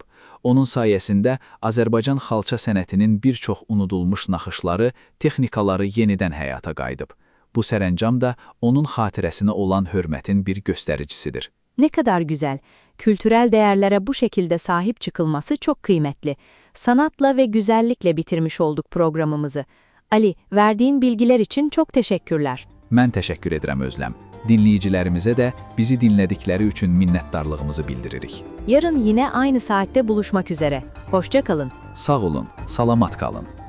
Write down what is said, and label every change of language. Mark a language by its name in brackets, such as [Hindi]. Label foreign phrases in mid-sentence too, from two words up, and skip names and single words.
[Azerbaijani] Onun sayəsində Azərbaycan xalça sənətinin bir çox unudulmuş naxışları, texnikaları yenidən həyata qayıdıb. Bu sərəncam da onun xatirəsinə olan hörmətin bir göstəricisidir. [Turkish] Ne kadar güzel. Kültürel değerlere bu şekilde sahip çıkılması çok kıymetli. Sanatla ve güzellikle bitirmiş olduk programımızı. Ali, verdiğin bilgiler için çok teşekkürler. [Azerbaijani] Mən təşəkkür edirəm Özlem. Dinləyicilərimizə də bizi dinlədikləri üçün minnətdarlığımızı bildiririk. [Turkish] Yarın yine aynı saatte buluşmak üzere. Hoşça kalın. [Azerbaijani] Sağ olun, salamat qalın.